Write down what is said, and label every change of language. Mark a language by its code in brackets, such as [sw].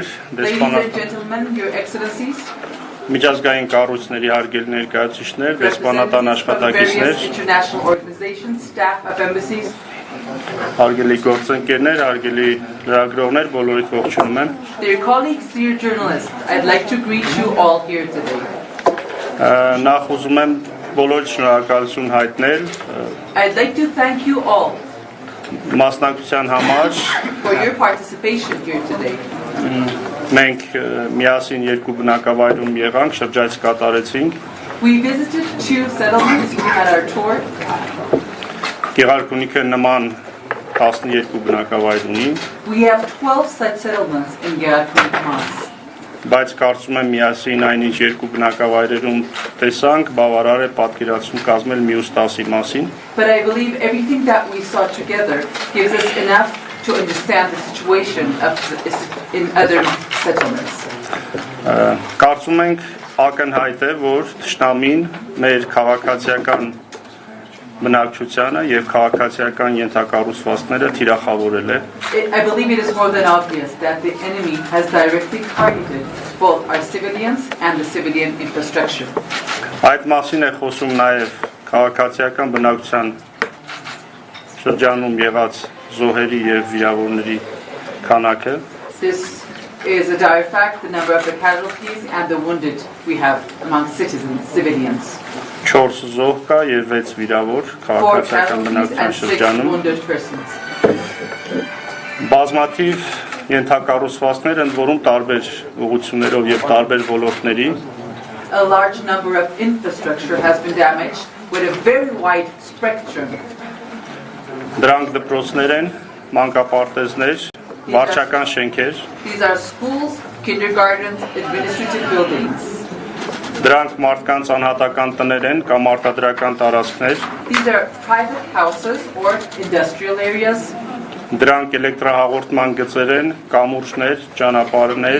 [en] Ladies and gentlemen, your excellencies. [hy] Միջազգային կառույցների հարգելի ներկայացուցիչներ, դեսպանատան աշխատակիցներ, [en] international organizations, staff of embassies, [hy] հարգելի գործընկերներ, հարգելի լրագրողներ, բոլորիդ ողջունում եմ։ [en] Dear colleagues, dear journalists, I'd like to greet you all here today. [hy] Նախ ուզում եմ բոլորիդ շնորհակալություն հայտնել [en] I'd like to thank you all [hy] մասնակցության համար [en] for your participation here today. [hy] Մենք միասին երկու բնակավայրում եղանք, շրջայց կատարեցինք։ [en] We visited two settlements at our tour. [hy] Գեղարքունիքը նման 12 բնակավայր ունի։ [en] We have 12 such settlements in Gerakunik. [hy] Բայց կարծում եմ միասին այնինչ երկու բնակավայրերում տեսանք, բավարար է պատկերացում կազմել մյուս 10-ի մասին։ [en] But I believe everything that we saw together gives us enough to understand the situation in other settlements. [hy] Կարծում ենք ակնհայտ է, որ թշնամին մեր քաղաքացիական բնակչությանը եւ քաղաքացիական ենթակառուցվածքները թիրախավորել է։ [en] I believe it is more than obvious that the enemy has directly targeted both our civilians and the civilian infrastructure. [hy] Այդ մասին է խոսում նաեւ քաղաքացիական բնակչության շրջանում եղած զոհերի եւ վիրավորների քանակը։ [en] This is a dire fact, the number of the casualties and the wounded we have among citizens, civilians. [hy] 4 զոհ կա եւ 6 վիրավոր քաղաքացիական բնակչության շրջանում։ Բազմաթիվ ենթակառուցվածքներ ընդ որում տարբեր ուղղություններով եւ տարբեր ոլորտների։ [en] A large number of infrastructure has been damaged with a very wide spectrum. [hy] Դրանք դպրոցներ են, մանկապարտեզներ, վարչական շենքեր։ [en] These are schools, kindergartens, administrative buildings. [hy] Դրանք մարդկանց անհատական տներ են կամ արտադրական տարածքներ։ [en] These are private houses or industrial areas. [hy] Դրանք էլեկտրահաղորդման գծեր են, կամուրջներ, ճանապարհներ։